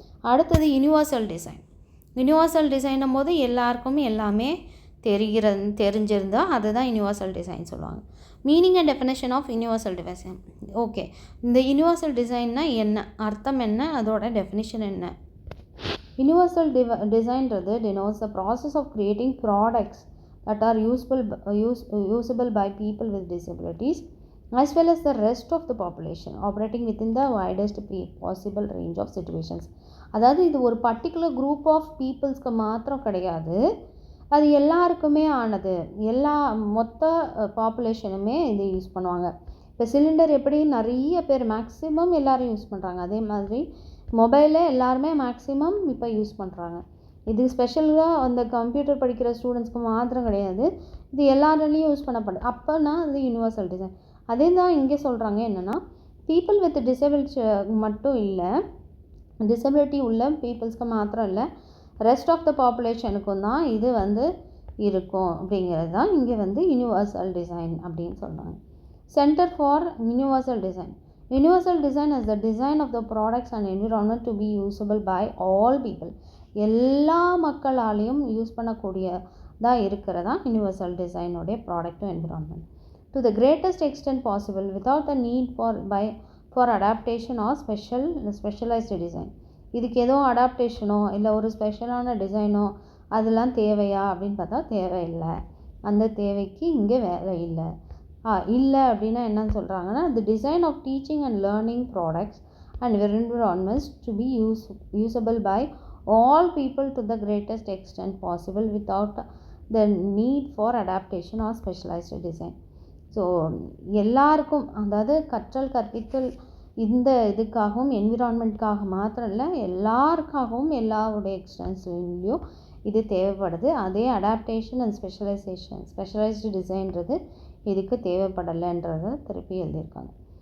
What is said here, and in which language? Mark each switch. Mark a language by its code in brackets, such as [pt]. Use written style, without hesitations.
[ta] அடுத்தது universal design. Universal டிசைனும் போது எல்லாருக்கும் எல்லாமே தெரிஞ்சிருந்தால் அதுதான் யூனிவர்சல் டிசைன் சொல்லுவாங்க. [en] Meaning and definition of universal design. [ta] Okay, இந்த யூனிவர்சல் டிசைன்னா என்ன, அர்த்தம் என்ன, அதோட டெஃபினிஷன் என்ன? [en] Universal டிசைன்றது denotes the process of creating products that are usable by people with disabilities as well as the rest of the population operating within the widest possible range of situations. [ta] அதாவது இது ஒரு particular group of பீப்புள்ஸ்க்கு மாத்திரம் கிடையாது, அது எல்லாருக்குமே ஆனது. எல்லா மொத்த பாப்புலேஷனுமே இது யூஸ் பண்ணுவாங்க. இப்போ சிலிண்டர் எப்படி நிறைய பேர் மேக்ஸிமம் எல்லோரும் யூஸ் பண்ணுறாங்க, அதே மாதிரி மொபைலில் எல்லாருமே மேக்ஸிமம் இப்போ யூஸ் பண்ணுறாங்க. இது ஸ்பெஷலாக அந்த கம்ப்யூட்டர் படிக்கிற ஸ்டூடெண்ட்ஸ்க்கு மாத்திரம் கிடையாது, இது எல்லாராலையும் யூஸ் பண்ணப்படுது. அப்போனா அது யூனிவர்சல் டிசைன். அதே தான் இங்கே சொல்கிறாங்க, என்னென்னா பீப்புள் வித் டிசபிலிட்டி மட்டும் இல்லை, டிசபிலிட்டி உள்ள பீப்புள்ஸ்க்கு மாத்திரம் இல்லை, ரெஸ்ட் ஆஃப் த பாப்புலேஷனுக்கும் தான் இது இருக்கும் அப்படிங்கிறது தான் இங்கே யூனிவர்சல் டிசைன் அப்படின்னு சொல்கிறாங்க. [en] Center for universal design. Universal design is the design of the products and environment to be usable by all people. [ta] எல்லா மக்களாலையும் யூஸ் பண்ணக்கூடியதாக இருக்கிறதா universal டிசைனோடைய ப்ராடக்ட்டும் environment [en] To the greatest extent possible without the need for adaptation or specialized design. [ta] இதுக்கு ஏதோ அடாப்டேஷனோ இல்லை ஒரு ஸ்பெஷலான டிசைனோ அதெல்லாம் தேவையா அப்படின்னு பார்த்தா தேவையில்லை. அந்த தேவைக்கு இங்கே வேலை இல்லை. அப்படின்னா என்னன்னு சொல்கிறாங்கன்னா, [en] the design of teaching and learning products and environments to be usable by all people to the greatest extent possible without the need for adaptation or specialized design. [ta] So எல்லாருக்கும், அதாவது கற்றல் கற்பித்தல் இந்த இதுக்காகவும் என்விரான்மெண்ட்காக மாத்திரம் இல்லை, எல்லாருக்காகவும் எல்லாருடைய எக்ஸ்டென்ஸ்லையும் இது தேவைப்படுது. அதே அடாப்டேஷன் அண்ட் ஸ்பெஷலைஸ்டு டிசைன்றது இதுக்கு தேவைப்படலைன்றதை திருப்பி எழுதியிருக்காங்க.